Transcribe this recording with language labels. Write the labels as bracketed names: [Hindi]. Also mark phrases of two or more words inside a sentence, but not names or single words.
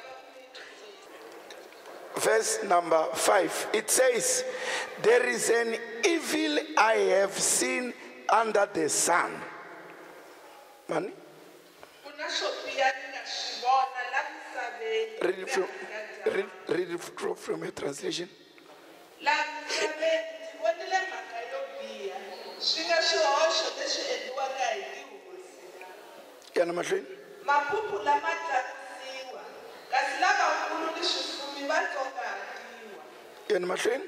[English] Verse number 5. It says, "There is an evil I have seen under the sun." Money? Read it from a translation. [Tsonga] Yana mahlweni. Maphuphu lama tlakusiwa kasi lavakulu ni swifuwi va tsongahatiwa. Yana mahlweni.